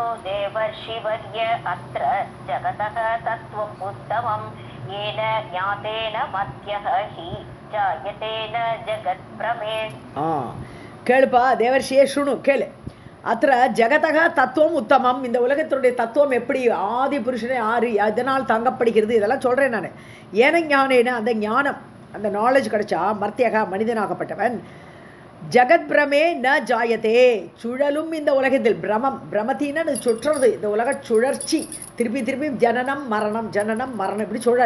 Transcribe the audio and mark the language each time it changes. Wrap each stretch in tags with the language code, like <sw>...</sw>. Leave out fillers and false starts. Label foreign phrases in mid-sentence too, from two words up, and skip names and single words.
<sa>देवर्षिवर्य अत्र जगतः तत्त्वम् उत्तमं येन ज्ञातेन मध्यः हि जायते न जगत्प्रमे.</sa> <ta>கேளுப்பா தேவர்ஷியே, சுணு கேளு.</ta> <sa>अत्र जगतः तत्त्वम् उत्तमम्,</sa> <ta>இந்த உலகத்தினுடைய தத்துவம் எப்படி, ஆதி புருஷனே ஆறு எதனால் தாங்கப்படுகிறது, இதெல்லாம் சொல்கிறேன் நான்.</ta> <sa>येन ज्ञानेन,</sa> <ta>அந்த ஞானம், அந்த நாலேஜ் கிடைச்சா மர்த்தியக மனிதனாகப்பட்டவன்,</ta> <sa>जगत् भ्रमे न जायते,</sa> <ta>சுழலும் இந்த உலகத்தில் பிரமம், பிரமத்தின்னு அது சுற்றுறது, இந்த உலக சுழற்சி, திருப்பி ஜனனம் மரணம் இப்படி சுழல்.</ta>